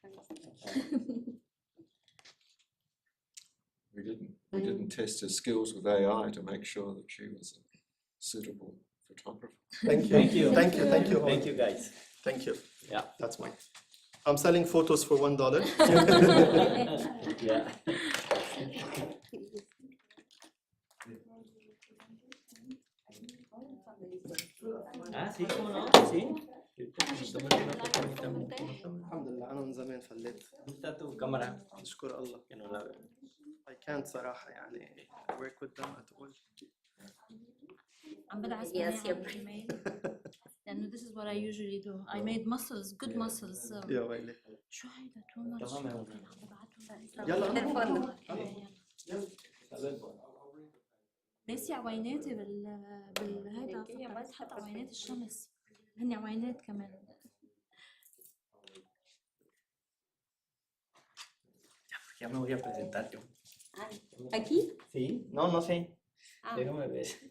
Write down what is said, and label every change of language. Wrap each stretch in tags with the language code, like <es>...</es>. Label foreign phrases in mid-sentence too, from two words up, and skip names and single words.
<en>We didn't test her skills with AI to make sure that she was a suitable photographer. Thank you. Thank you. Thank you. Thank you. Thank you, guys. Thank you. Yeah. That's mine. I'm selling photos for $1. Yeah.</en> <es>Sí, ¿cómo no? Sí.</es> <ar>الحمد لله أنا من زمان فليت.</ar> <es>Está tu cámara.</es> <ar>نشكر الله.</ar> <es>Que no la veo.</es> <en>I can't</en> <ar>صراحة يعني</ar> <en>work with them at all.</en> <ar>عم بدعس</ar> <en>Yes,</en> <ar>على</ar> <en>you're</en> <ar>الإيميل. لأنه</ar> <en>this is what I usually do. I made muscles, good muscles.</en> <ar>يا ويلي. شو هيدا</ar> <en>too much.</en> <ar>يلا. ناسي عويناتي بالهيدا فكرت حتى عوينات الشمس هن عوينات كمان.</ar> <es>Ya me voy a presentar yo. ¿Aquí? Sí, no sé. Ah. Déjame ver.</es>